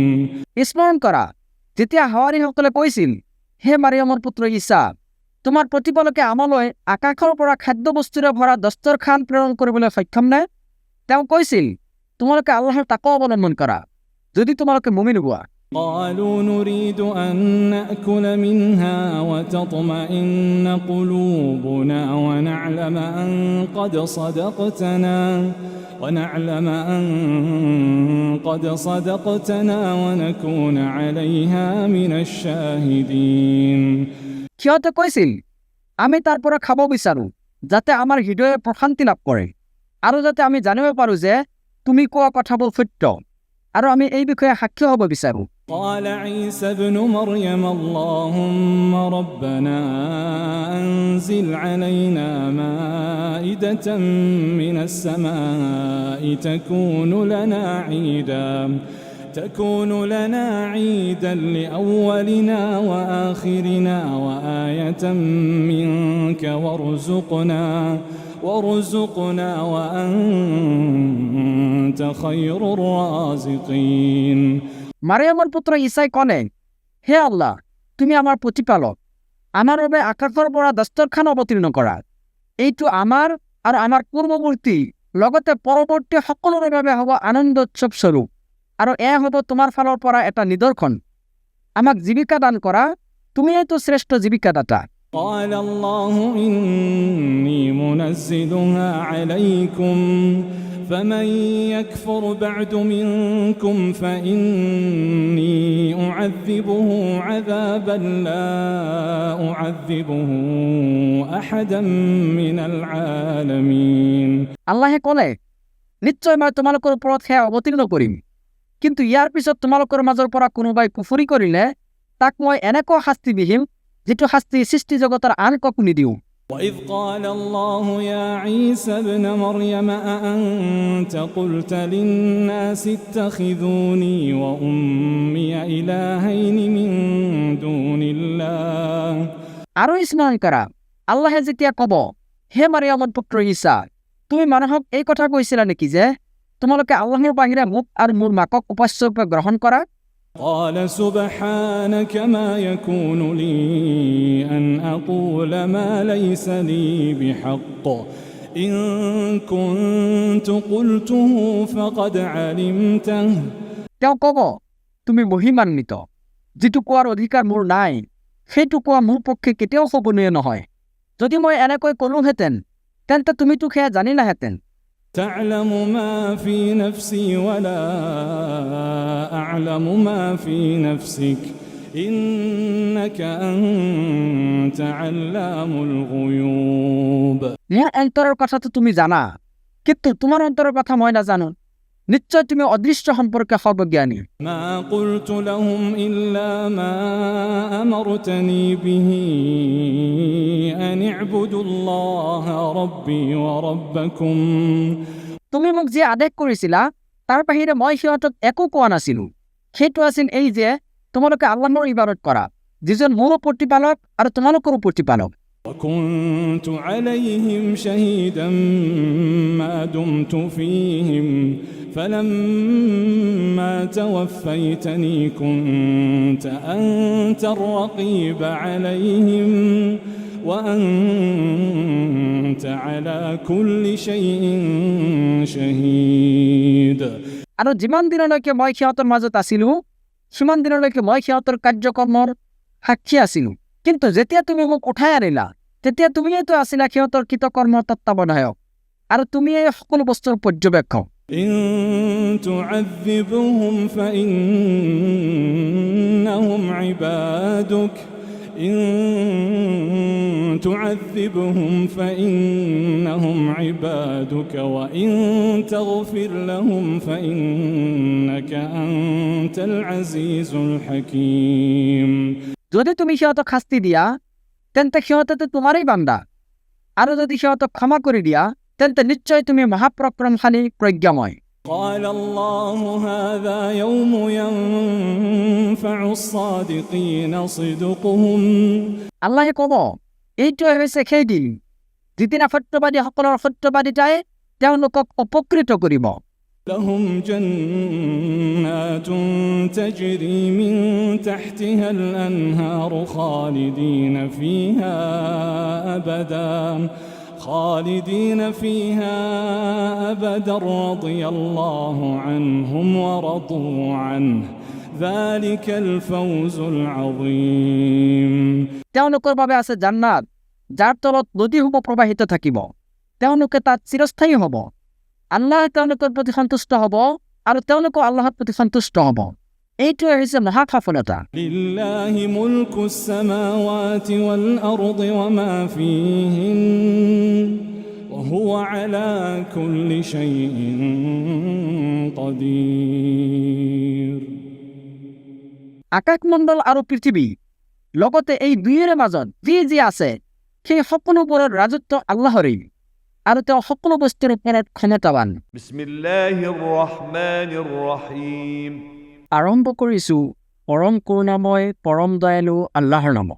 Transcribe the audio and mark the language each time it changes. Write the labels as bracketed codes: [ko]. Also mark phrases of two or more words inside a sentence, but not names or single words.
[as] স্মৰণ কৰা যেতিয়া হাৱাৰীসকলে কৈছিল হে মাৰিয়ামৰ পুত্ৰ ঈসা তোমাৰ প্ৰতিপালকে আমালৈ আকাশৰ পৰা খাদ্যবস্তুৰে ভৰা দস্তৰখান প্ৰেৰণ কৰিবলৈ সক্ষম নে তেওঁ কৈছিল তোমালোকে আল্লাহৰ তাকৱা অৱলম্বন কৰা যদি তোমালোকে মুমিন হোৱা [ar] قالوا نريد أن نأكل منها وتطمئن قلوبنا ونعلم أن قد صدقتنا ونكون عليها من الشاهدين [as] সিহঁতে কৈছিল আমি তাৰ পৰা খাব বিচাৰো যাতে আমাৰ হৃদয়ে প্ৰশান্তি লাভ কৰে আৰু যাতে আমি জানিব পাৰো যে তুমি কোৱা কথাবোৰ সত্য আৰু আমি এই বিষয়ে সাক্ষী হ'ব বিচাৰো [ar] قال عيسى ابن مريم اللهم ربنا أنزل علينا مائدة من السماء تكون لنا عيدا لأولنا وآخرنا وآية منك وارزقنا وأنت خير الرازقين [as] মাৰিয়ামৰ পুত্ৰ ঈসাই ক'লে হে আল্লাহ তুমি আমাৰ প্ৰতিপালক আমাৰ বাবে আকাশৰ পৰা দস্তৰখান অৱতীৰ্ণ কৰা এইটো আমাৰ আৰু আমাৰ পূৰ্বৱৰ্তী লগতে পৰৱৰ্তী সকলোৰে বাবে হ'ব আনন্দ উৎসৱ স্বৰূপ আৰু এয়া হ'ব তোমাৰ ফালৰ পৰা এটা নিদৰ্শন আমাক জীৱিকা দান কৰা তুমিয়েতো শ্ৰেষ্ঠ জীৱিকাদাতা [ar] قال الله إني منزلها عليكم فمن يكفر بعد منكم فإني أعذبه عذابا لا أعذبه أحدا من العالمين [as] আল্লাহে ক'লে নিশ্চয় মই তোমালোকৰ ওপৰত সেয়া অৱতীৰ্ণ কৰিম কিন্তু ইয়াৰ পিছত তোমালোকৰ মাজৰ পৰা কোনোবাই কুফৰি কৰিলে তাক মই এনেকুৱা শাস্তি দিম যেটো শাস্তি সৃষ্টি জগতৰ আন কাকো নিদিওঁ [ar] وإذ قال الله يا عيسى ابن مريم أأنت قلت للناس اتخذوني وأمي إلهين من دون الله [as] আৰু স্মৰণ কৰা আল্লাহে যেতিয়া ক'ব হে মাৰিয়ামৰ পুত্ৰ ঈসা তুমি মানুহক এই কথা কৈছিলা নেকি যে তোমালোকে আল্লাহৰ বাহিৰে মোক আৰু মোৰ মাকক উপাস্য ৰূপে গ্ৰহণ কৰা [ar] قال سبحانك ما يكون لي أن أقول ما ليس لي بحق إن كنت قلته فقد علمته [as] তেওঁ ক'ব তুমি মহিমান্বিত যিটো কোৱাৰ অধিকাৰ মোৰ নাই সেইটো কোৱা মোৰ পক্ষে কেতিয়াও শোভনীয় নহয় যদি মই এনেকৈ ক'লোহেঁতেন তেন্তে তুমিতো সেয়া জানিলাহেঁতেন [ar] تعلم ما في نفسي ولا أعلم ما في نفسك إنك أنت علام الغيوب [as] মোৰ অন্তৰৰ কথাটো তুমি জানা কিন্তু তোমাৰ অন্তৰৰ কথা মই নাজানো নিশ্চয় তুমি অদৃশ্য সম্পৰ্কে সৰ্বজ্ঞানী [ar] ما قلت لهم إلا ما أمرتني به أن اعبدوا الله ربي وربكم [as] তুমি মোক যে আদেশ কৰিছিলা তাৰ বাহিৰে মই সিহঁতক একো কোৱা নাছিলো সেইটো আছিল এই যে তোমালোকে আল্লাহৰ ইবাদত কৰা যিজন মোৰ প্ৰতিপালক আৰু তোমালোকৰো প্ৰতিপালক [ar] وكنت عليهم شهيدا ما دمت فيهم فلما توفيتني كنت أنت الرقيب عليهم وأنت على كل شيء شهيد [as] আৰু যিমান দিনলৈকে মই সিহঁতৰ মাজত আছিলো সিমান দিনলৈকে মই সিহঁতৰ কাৰ্যকৰ্মৰ সাক্ষী আছিলো কিন্তু যেতিয়া তুমি মোক উঠাই আনিলা তেতিয়া তুমিয়েতো আছিলা সিহঁতৰ কৃতকৰ্মৰ তত্ত্বাৱধায়ক আৰু তুমিয়ে সকলো বস্তুৰ পৰ্যবেক্ষক [ar] إن تعذبهم فإنهم عبادك إن تعذبهم فإنهم عبادك وإن تغفر لهم فإنك أنت العزيز الحكيم [as] যদি তুমি সিহঁতক শাস্তি দিয়া তেন্তে সিহঁতেতো তোমাৰেই বান্দা আৰু যদি সিহঁতক ক্ষমা কৰি দিয়া তেন্তে নিশ্চয় তুমি মহাপৰাক্ৰমশালী প্ৰজ্ঞাময় [ar] قال الله هذا يوم ينفع الصادقين صدقهم [as] আল্লাহে ক'ব এইটোৱে হৈছে সেই দিন যিদিনা সত্যবাদীসকলৰ সত্যবাদিতাই তেওঁলোকক উপকৃত কৰিব [ar] لهم جنات تجري من تحتها الأنهار خالدين فيها أبدا رضي الله عنهم ورضوا عنه ذلك الفوز العظيم [as] তেওঁলোকৰ বাবে আছে জান্নাত যাৰ তলত নদীসমূহ প্ৰবাহিত থাকিব তেওঁলোকে তাত চিৰস্থায়ী হ'ব আল্লাহ তেওঁলোকৰ প্ৰতি সন্তুষ্ট হ'ব আৰু তেওঁলোকো আল্লাহৰ প্ৰতি সন্তুষ্ট হ'ব এইটোৱে হৈছে মহা সফলতা [ar] لله ملك السماوات والأرض وما فيهن وهو على كل شيء قدير [as] আকাশমণ্ডল আৰু পৃথিৱী লগতে এই দুয়োৰে মাজত যি আছে সেই সকলোবোৰৰ ৰাজত্ব আল্লাহৰেই আৰু তেওঁ সকলো বস্তুৰ ওপৰত ক্ষমতাৱান [ar] بسم الله الرحمن الرحيم [as] আৰম্ভ কৰিছো পৰম কৰুণাময় পৰম দয়ালু আল্লাহৰ নামত